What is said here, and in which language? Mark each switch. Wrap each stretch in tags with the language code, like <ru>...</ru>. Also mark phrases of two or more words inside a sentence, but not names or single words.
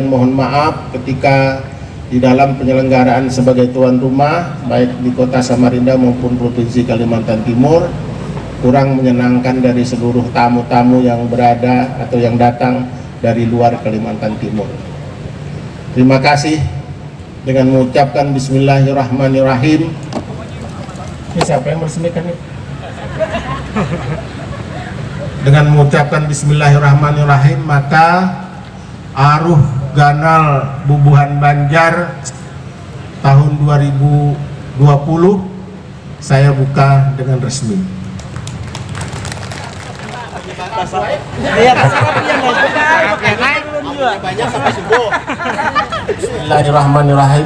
<id>Mohon maaf ketika di dalam penyelenggaraan sebagai tuan rumah baik di kota Samarinda maupun provinsi Kalimantan Timur kurang menyenangkan dari seluruh tamu-tamu yang berada atau yang datang dari luar Kalimantan Timur. Terima kasih. Dengan mengucapkan Bismillahirrahmanirrahim. Ini siapa yang meresmikan ini? Dengan mengucapkan Bismillahirrahmanirrahim, maka Aruh Ganal Bubuhan Banjar tahun 2020 saya buka dengan resmi. Bismillahirrahmanirrahim.</id>